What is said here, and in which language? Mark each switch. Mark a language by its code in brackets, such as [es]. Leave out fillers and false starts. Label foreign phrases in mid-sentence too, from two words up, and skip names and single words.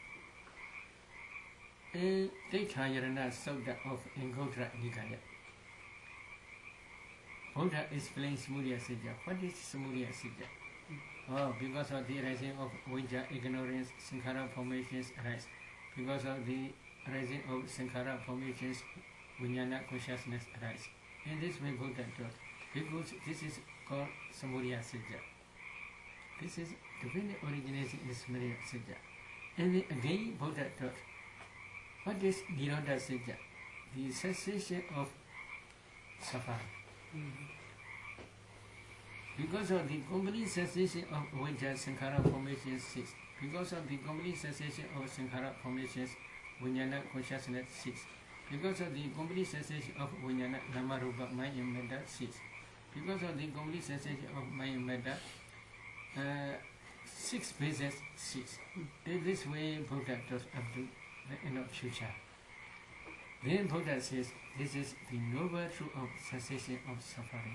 [en] Tekhayarana Sutta of Anguttara Nikaya. Buddha explains [pi] Samudaya Satya. [en] What is [pi] Samudaya Satya? [en] Oh, because of the rising of avijja, ignorance, sankhara formations arise. Because of the rising of sankhara formations, vijnana consciousness arise. In this way, Buddha taught. Because this is called [pi] Samudaya Satya. [en] This is dependent origination is [pi] Samudaya Satya. [en] And then again, Buddha taught. What is [pi] Nirodha Satya? [en] The cessation of suffering. Because of the complete cessation of avijja, sankhara formations cease. Because of the complete cessation of sankhara formations, vijnana consciousness cease. Because of the complete cessation of vijnana, [pi] nama rupa, [en] mind and matter cease. Because of the complete cessation of mind and matter, 6 bases cease. This way Buddha taught up to the end of future. Then Buddha says, this is the noble truth of cessation of suffering.